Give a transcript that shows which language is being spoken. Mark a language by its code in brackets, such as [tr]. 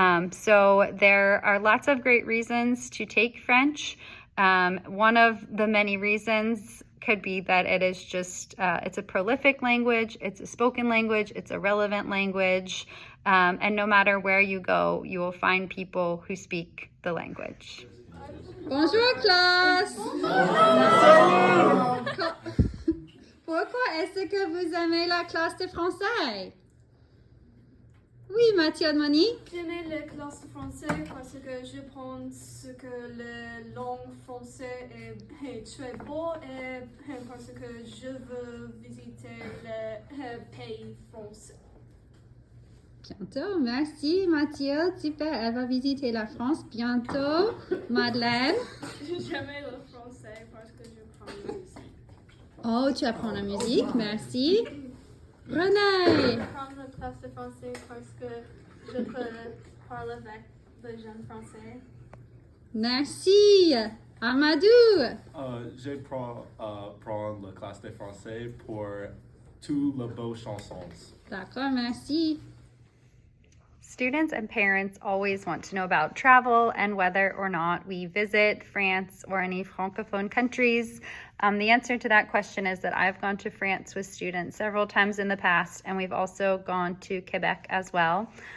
[en] So there are lots of great reasons to take French. One of the many reasons could be that it is just, it's a prolific language, it's a spoken language, it's a relevant language, and no matter where you go, you will find people who speak the language. [fr] Bonjour classe. Pourquoi est-ce que vous aimez la classe de français? Oui, Mathieu de Monique. J'aimais la classe de français parce que je pense que la langue française est très beau et parce que je veux visiter le pays français. Bientôt, merci Mathieu, super, elle va visiter la France bientôt. Madeleine. J'aimais le français parce que je prends la musique. Oh, tu apprends la musique, merci. René. J'apprends la classe de français parce que je peux parler avec les jeunes français. Merci. Amadou. J'apprends la classe de français pour toutes les beaux chansons. D'accord, merci. [en] Students and parents always want to know about travel and whether or not we visit France or any Francophone countries. The answer to that question is that I've gone to France with students several times in the past, and we've also gone to Quebec as well.